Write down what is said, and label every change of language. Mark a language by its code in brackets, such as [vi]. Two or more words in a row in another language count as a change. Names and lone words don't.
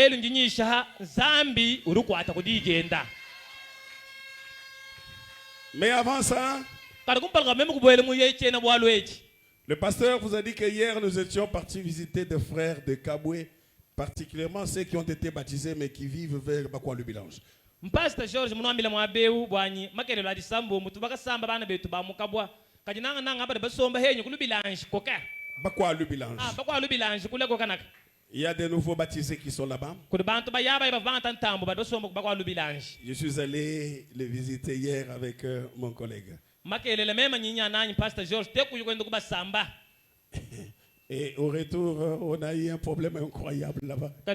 [fr] Mais avant ça, le pasteur vous a dit que hier nous étions partis visiter des frères de Kabwe, particulièrement ceux qui ont été baptisés mais qui vivent vers Bakwa-le-Bilange. [lua] Pastor George munambile mwabeu bwanyi makelelo adisambo mutubaka samba bana betu ba mukabwa kajinanga nanga ba basomba henyu kulubilange koka Bakwa-le-Bilange. Bakwa-le-Bilange kule koka naka. [fr] Il y a des nouveaux baptisés qui sont là-bas. Je suis allé les visiter hier avec mon collègue. Et au retour, on a eu un problème incroyable là-bas.